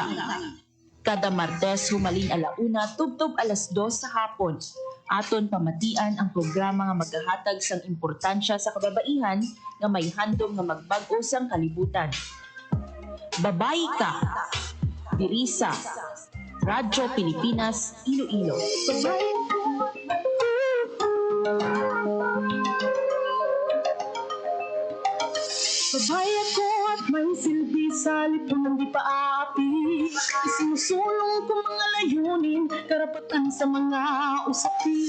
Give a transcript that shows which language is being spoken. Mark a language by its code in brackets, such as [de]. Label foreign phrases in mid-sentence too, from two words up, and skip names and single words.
[hil] Kada Martes humalin 1:00 tubtob 2:00 sa hapon. Aton pamatian ang programa nga maghahatag sang importansya sa kababaihan nga may handom nga magbag-o sang kalibutan. Babayi Ka. Diri sa Radyo Pilipinas, Iloilo. [tl] Babayan ko at may silbi sa lipunan di paapi. Isinusulong ko mga layunin, karapatan sa mga usapin.